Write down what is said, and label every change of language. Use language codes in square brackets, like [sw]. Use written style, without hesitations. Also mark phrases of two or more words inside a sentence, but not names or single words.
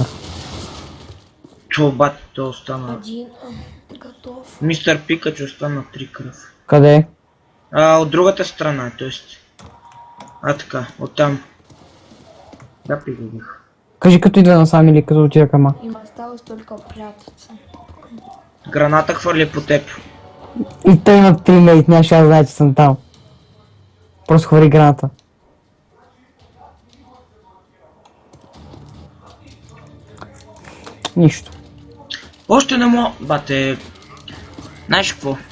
[bg] Това батите остана. Един. Готов. Мистер Пикач остана 3 кръв. Къде? От другата страна, т.е. Така, оттам. Да, пригодих. Кажи като идва насам или като отида към А. [ru] Има осталось только прятаться. [bg] Граната хвърли по теб. И той има 3 мейт, нямаше да знае, че съм там. Просто хвърли граната. Нищо. Още не мога... Бате... Знаеш какво?